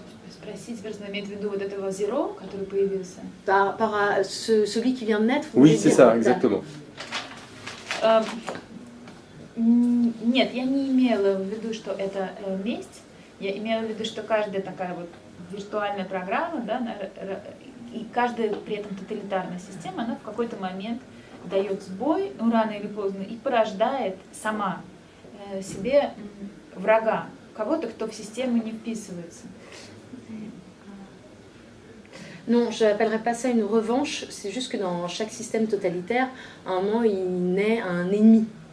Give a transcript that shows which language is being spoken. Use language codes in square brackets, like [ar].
[ru] Спросить, верно, имеет в виду вот этого Zero, который появился? [fr] Celui qui vient de naître. Oui, c'est ça, exactement. [ru] Нет, я не имела в виду, что это месть. Я имела в виду, что каждая такая вот виртуальная программа, да, и каждая при этом тоталитарная система, она в какой-то момент дает сбой, ну, рано или поздно, и порождает сама себе врага, кого-то, кто в систему не вписывается. [fr] Non, je n'appellerais pas ça une revanche, c'est juste que dans chaque système totalitaire, à un moment, il naît un ennemi.